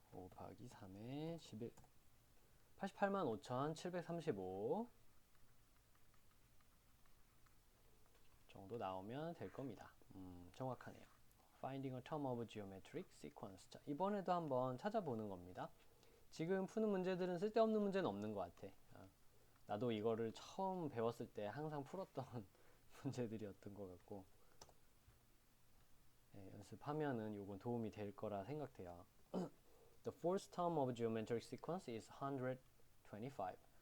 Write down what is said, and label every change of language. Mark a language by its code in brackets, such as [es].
[ko] 5 곱하기 3에 11 885,735 정도 나오면 될 겁니다. 정확하네요. [en] Finding a term of geometric sequence. [ko] 자, 이번에도 한번 찾아보는 겁니다. 지금 푸는 문제들은 쓸데없는 문제는 없는 것 같아. 나도 이거를 처음 배웠을 때 항상 풀었던 문제들이었던 것 같고, 네, 연습하면은 요건 도움이 될 거라 생각돼요. [en] The fourth term of geometric sequence is 125.